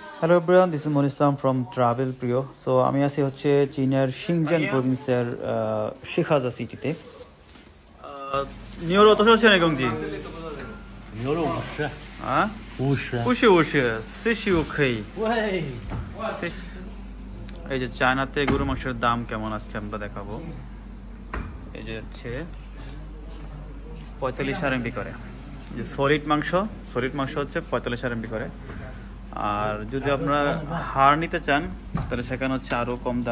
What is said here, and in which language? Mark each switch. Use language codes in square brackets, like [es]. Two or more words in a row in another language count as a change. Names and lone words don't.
[en] Hello everyone, this is Monir Islam from Travel Priyo. [bn] সো আমি আছি হচ্ছে চীনের শিংজান প্রভিন্সের শিখাজা সিটিতে। [zh] 牛肉多少钱一公斤？牛肉50 啊，50。 50 40可以。喂， [bn] এই যে চায়নাতে গরু মাংসের দাম কেমন আজকে আমরা দেখাবো। এই যে হচ্ছে 45 RMB করে। যে সলিড মাংস হচ্ছে 45 RMB করে। আর যদি আপনারা হাড় নিতে চান তাহলে সেখানে হচ্ছে আরও কম দাম।